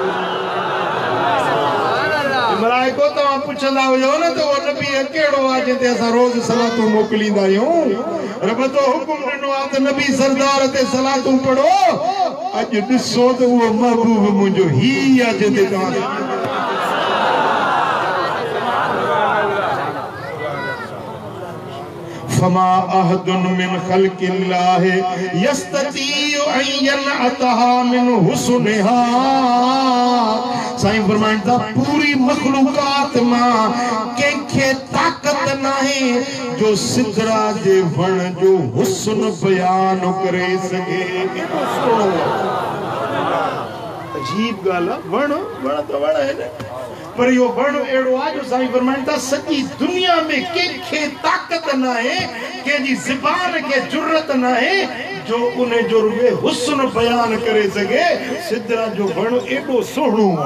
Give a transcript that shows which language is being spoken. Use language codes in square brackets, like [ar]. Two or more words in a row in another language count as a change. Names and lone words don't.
[sd] मलाइको तव्हां पुछंदा हुयो न त उहो नबी कहिड़ो आहे जंहिं ते असां रोज़ सलातूं मोकिलींदा आहियूं रब तो हुकुम ॾिनो आहे त नबी सरदार ते सलातूं पढ़ो अॼु ॾिसो त उहो महबूब मुंहिंजो ही आहे जंहिं ते तव्हां [ar] فما أحد من خلق الله يستطيع أن ينعتها من حسنها [sd] साईं फरमाइनि था पूरी मखलूकात मां कंहिंखे ताक़त नाहे जो सिदरा जे वण जो हुस्न बयान करे सघे अजीब ॻाल्हि आहे वण त वण आहे न पर यो वण एड़ो आ जो साईं फरमाइनि था सॼी दुनिया में कंहिंखे ताक़त नाहे कंहिंजी ज़बान खे जुर्रत नाहे जो उन जो रुॻे हुस्न बयान करे सघे सिदरा जो वण एॾो सुहिणो